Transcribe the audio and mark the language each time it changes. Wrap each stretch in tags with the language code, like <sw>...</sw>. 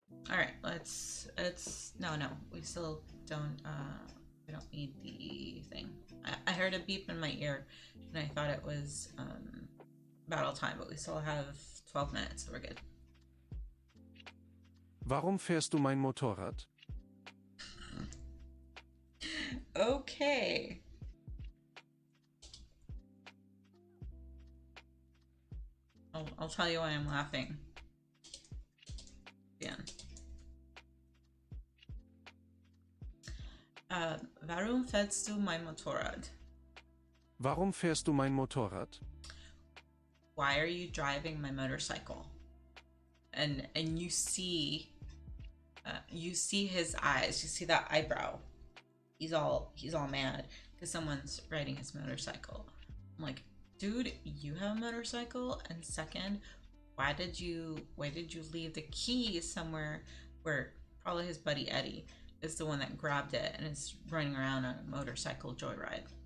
<en>All right, let's no, we still don't we don't need the thing. I heard a beep in my ear and I thought it was battle time, but we still have 12 minutes, so we're good.</en> <de>Warum fährst du mein Motorrad?</de> <en>Okay. I'll tell you why I'm laughing. Yeah.</en> <de>Warum fährst du mein Motorrad? Warum fährst du mein Motorrad?</de> <en>Why are you driving my motorcycle? And you see his eyes. You see that eyebrow. He's all mad because someone's riding his motorcycle. I'm like, dude, you have a motorcycle? And second, why did you leave the key somewhere where probably his buddy Eddie is the one that grabbed it and is running around on a motorcycle joyride?</en>